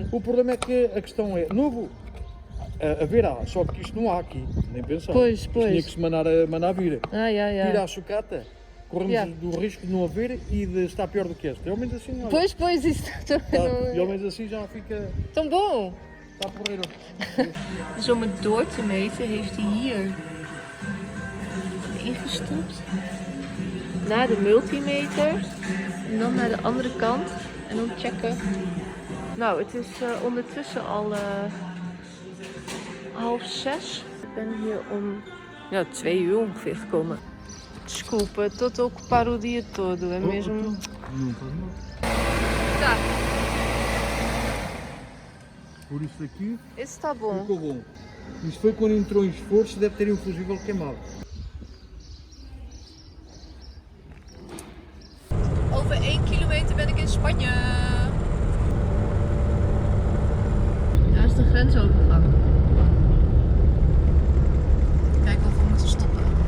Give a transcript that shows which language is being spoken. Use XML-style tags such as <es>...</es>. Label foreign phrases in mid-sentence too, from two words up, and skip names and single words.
<pt>o problema é que a questão é, novo, haverá, só que isto não há aqui, nem pensar. Pois, Isto pois. tinha que se mandar vir. Yeah. Tira a sucata, corremos Yeah. do risco de não haver e de estar pior do que este. Pelo menos assim, olha, Pois, isso também pelo menos assim já fica, tão bom. está porreiro.</pt> <nl>Dus om het door te meten heeft hij hier ingestopt naar de multimeter en dan naar de andere kant en dan checken. Nou, het is ondertussen al 5:30. Ik ben hier om 2 uur ongeveer gekomen.</nl> <pt>Desculpa, estou a ocupar o dia todo, é mesmo? Não faz mal. Tá, Por isso aqui esse está bom. ficou bom. Isto foi quando entrou em esforço, deve ter um fusível queimado.</pt> <nl>Over 1 kilometer ben ik in Spanje. Daar is de grensovergang. Kijken of we moeten stoppen.</nl>